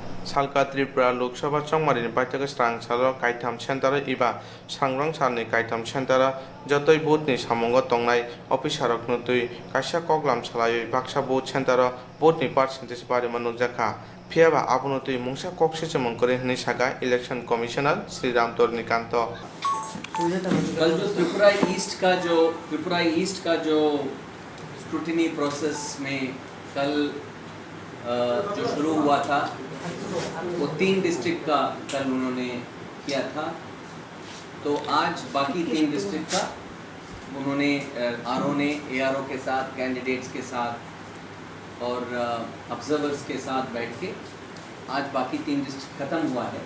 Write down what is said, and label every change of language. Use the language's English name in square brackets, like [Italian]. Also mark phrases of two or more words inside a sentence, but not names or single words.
[Kok Borok] Salka Tripura Lok Sabha Chongmarini Paitaka Strang Salo Kaitam Centara Iba Sangrang Salni Kaitam Centara Jotoi Botni Samongo Tongnai Officerok Nutui Kasia Koglam Salayo Baksa Bot Centara Botni Percentage Bari Manujaka Piaba Abunutui Mungsa Kokse Mongkore Nisaka Election Commissioner Sri Ram Tornikanto [Hindi] कल जो त्रिपुरा ईस्ट का जो [English] scrutiny process [Hindi] में कल जो शुरू हुआ था वो 3 डिस्ट्रिक्ट का कल उन्होंने किया था। तो आज बाकी 3 डिस्ट्रिक्ट का उन्होंने आरओ ने एआरओ के साथ, कैंडिडेट्स के साथ और ऑब्जर्वर्स के साथ बैठ के आज बाकी 3 डिस्ट्रिक्ट ख़त्म हुआ है।